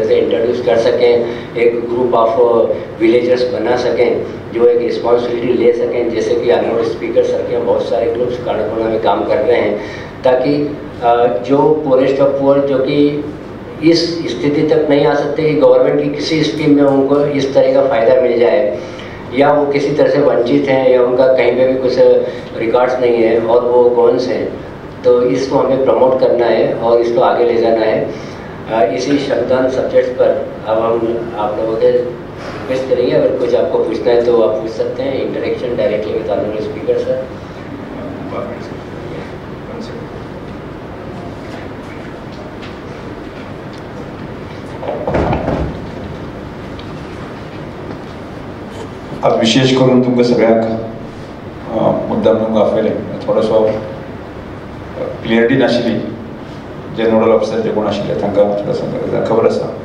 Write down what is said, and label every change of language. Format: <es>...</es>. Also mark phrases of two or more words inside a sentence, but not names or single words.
<hi>से इंट्रोड्यूस कर सकें, एक</hi> <en>group of villagers</en> <hi>बना सकें जो एक रिस्पॉन्सिबिलिटी ले सकें, जैसे कि</hi> <en>honorable speaker sir</en> <hi>के बहुत सारे ग्रुप्स कांडाकोना में काम कर रहे हैं, ताकि जो</hi> <en>poorest of poor</en> <hi>जो कि इस स्थिति तक नहीं आ सकते कि गवर्नमेंट की किसी स्कीम में उनको इस तरह का फ़ायदा मिल जाए, या वो किसी तरह से वंचित हैं या उनका कहीं पे भी कुछ रिकॉर्ड्स नहीं है और वो कौन से हैं, तो इसको हमें प्रमोट करना है और इसको आगे ले जाना है. इसी श्रमदान सब्जेक्ट्स पर अब हम आप लोगों के रिक्वेस्ट करेंगे, अगर कुछ आपको पूछना है तो आप पूछ सकते हैं.</hi> <en>interaction directly with honorable speaker sir.</en> <kok>आज विशेष करून तुमकां सगळ्यांक मुद्दाम तुमकां आपयलें थोडोसो क्लियरिटी नाशिल्ली, जे</kok> <en>nodal officer</en> <kok>जे कोण आशिल्ले तांकां खबर आसा.</kok>